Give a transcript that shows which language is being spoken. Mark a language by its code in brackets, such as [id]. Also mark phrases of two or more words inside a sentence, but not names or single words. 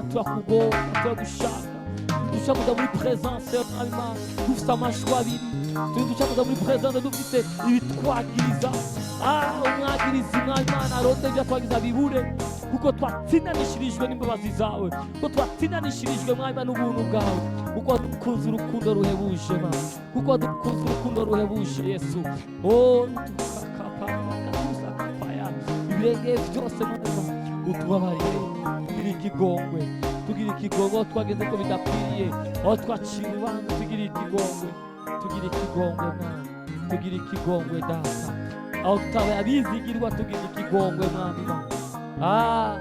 [rn] Turakugomba, turagushaka, dushaka kuza muri presence yawe Mana, dufite amajwi abiri, dushaka kuza muri presence dufite ibitwagiriza umwagirizi Mana aronde ibyo twagiza bibure, kuko twatsindanishirijwe n'imbabazi zawe, kuko twatsindanishirijwe Mana n'ubuntu bwawe, kuko wadukunze urukundo ruhebuje Mana, kuko wadukunze urukundo ruhebuje Yesu. Ibirenge byose Mana utubabarire, tugire ikigongwe, aho twageze ko bidakwiriye, aho twaciye urubanza tugire ikigongwe Mana, tugire ikigongwe Data, aho tutabaye abizigirwa tugire ikigongwe Mana.